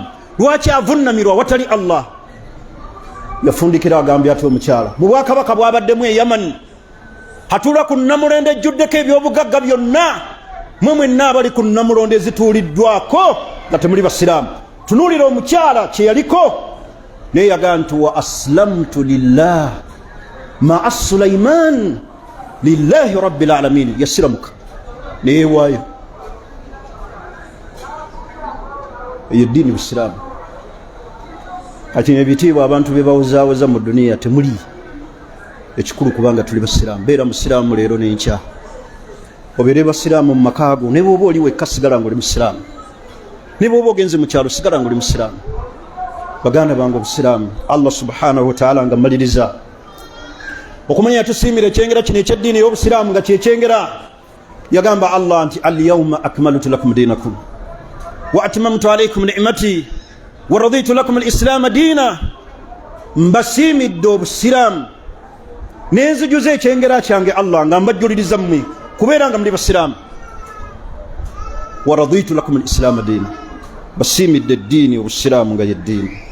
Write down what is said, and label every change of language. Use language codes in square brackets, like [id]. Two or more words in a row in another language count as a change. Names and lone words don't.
[lg] Lwaki avunnamirwa awatali Allah? Yafundikira agambye ati omukyala mu bwakabaka bwabaddemu e Yaman atula ku nnamulonde ejjuddeko ebyobugagga byonna. Mwe mwenna abali ku nnamulonde ezituuliddwako nga temuli basiraamu. Tunuulira omukyala kye yaliko naye yagamba nti [ar] وأسلمت لله مع سليمان لله رب العالمين. [lg] Yasiramuka neewaayo. Eyo ddiini busiraamu. Kati ebitiibwa abantu be bawozaawoza mu duniya temuli ekikulu kubanga tuli basiraamu. Beera musiraamu leero n'enkya. Obeere basiraamu mu makaago ne bw'oba oli wekka sigala ng'oli musiraamu. Ne bw'oba ogenze mu kyalo sigala ng'oli musiraamu. Baganda bange obusiraamu Allah [ar] سبحانه وتعالى [lg] nga mmaliriza okumanya yatusiimira ekyengera kino ekyeddiini ey'obusiraamu nga kyekyengera. Yagamba Allah nti [ar] اليوم أكملت لكم دينكم وأتممت عليكم نعمتي ورضيت لكم الإسلام دينا. [lg] Mbasiimidde obusiraamu n'enzijuza ekyengera kyange Allah nga mbajjuliriza mmwe kubeera nga muli basiraamu. [ar] ورضيت لكم الإسلام دينا. [lg] Basiimidde eddiini obusiraamu nga yeddiini.